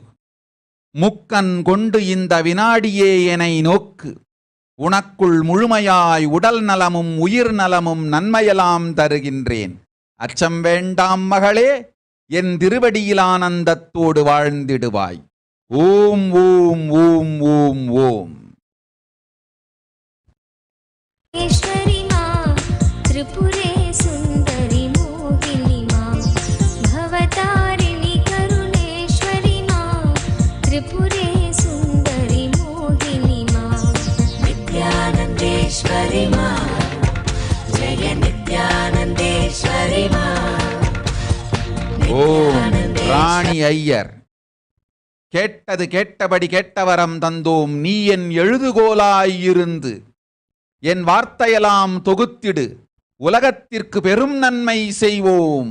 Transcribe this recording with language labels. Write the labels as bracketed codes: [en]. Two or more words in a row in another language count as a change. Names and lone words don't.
[ta] முக்கன் கொண்டு இந்த வினாடியே என்னை நோக்கு, உனக்குள் முழுமையாய் உடல் நலமும் உயிர் நலமும் நன்மையெல்லாம் தருகின்றேன். அச்சம் வேண்டாம் மகளே, என் திருவடியில் ஆனந்தத்தோடு வாழ்ந்திடுவாய். ஓம் ஓம் ஓம் ஓம் ஓம். [sa] ईश्वरी मां त्रिपुरे सुन्दरि मोहिनी मां भवतारिणि करुणेश्वरी मां त्रिपुरे सुन्दरि मोहिनी मां नित्यानन्देश्वरी मां जय नित्यानन्देश्वरी मां. [ta] ஓம் ராணி ஐயர். கேட்டது கேட்டபடி கேட்டவரம் தந்தோம், நீ என் எழுதுகோலாயிருந்து என் வார்த்தையெல்லாம் தொகுத்திடு, உலகத்திற்கு பெரும் நன்மை செய்வோம்.